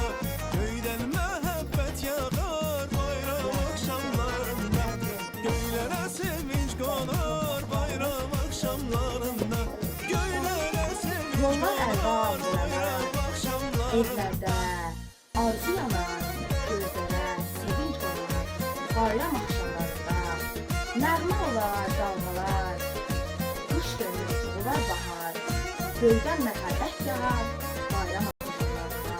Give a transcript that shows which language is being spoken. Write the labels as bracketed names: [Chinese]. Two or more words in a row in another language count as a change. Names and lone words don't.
[Turkish] Köyden mehabbet yağar bayram akşamlarında. Göylere sevinç konar bayram akşamlarında. Göylere sevinç Yollar konar əldə bayram akşamlarında. [Azerbaijani] Evlərdə arzu yanar, gözlərə sevinç olar, bayram axşamlarında. Nəğmə olar dalğalar, qış dönür olar bahar, göydən məhəbbət yağar, bayram axşamlarında.